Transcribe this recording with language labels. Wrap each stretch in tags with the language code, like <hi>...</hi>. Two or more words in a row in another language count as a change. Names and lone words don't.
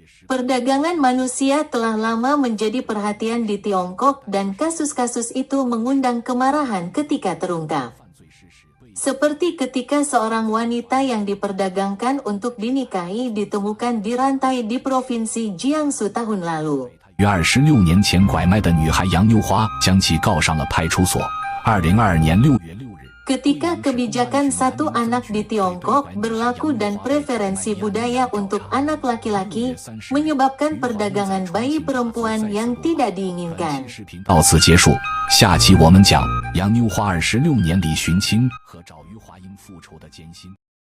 <id>Perdagangan manusia telah lama menjadi perhatian di Tiongkok dan kasus-kasus itu mengundang kemarahan ketika terungkap. Seperti ketika seorang wanita yang diperdagangkan untuk dinikahi ditemukan dirantai di Provinsi Jiangsu tahun lalu.</id> <zh>于26年前拐卖的女孩杨妞花将其告上了派出所。2022年6月6日。</zh> <id>Ketika kebijakan satu anak di Tiongkok berlaku dan preferensi budaya untuk anak laki-laki menyebabkan perdagangan bayi perempuan yang tidak diinginkan.</id> <zh>到此结束，下期我们讲杨妞花26年里寻亲和找余华英复仇的艰辛。</zh>